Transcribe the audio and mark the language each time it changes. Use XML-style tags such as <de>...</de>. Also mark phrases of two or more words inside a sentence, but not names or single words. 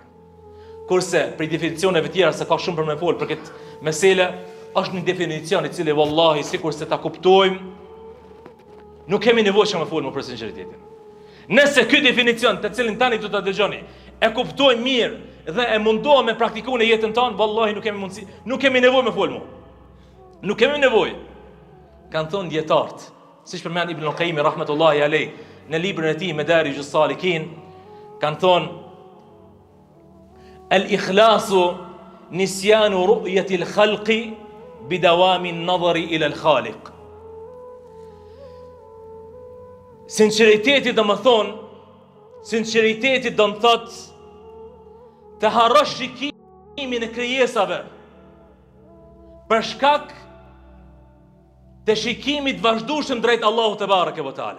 <sq>Kurse për definicioneve tjera se ka shumë për me fol për këtë mesele, është një definicion i cili wallahi sikur se ta kuptojmë, nuk kemi nevojë që me fol më për sinqeritetin. Nëse ky definicion të cilin tani do ta dëgjoni, e kuptojmë mirë dhe e mundohem me praktikuar në jetën tonë, wallahi nuk kemi mundësi, nuk kemi nevojë me fol më. Nuk kemi nevojë. Kan thonë dietarët, siç përmend Ibn al-Qayyim</sq> <ar>رحمة الله عليه</ar> <sq>në librin e tij Madarijus Salikin, kanë thonë</sq> <ar>الإخلاص نسيان رؤية الخلق بدوام النظر إلى الخالق.</ar> <sq>Sinqeriteti do të thonë, sinqeriteti do të thotë të harrosh shikimin e krijesave për shkak të shikimit vazhdueshëm drejt Allahut</sq> <ar>تبارك وتعالى.</ar>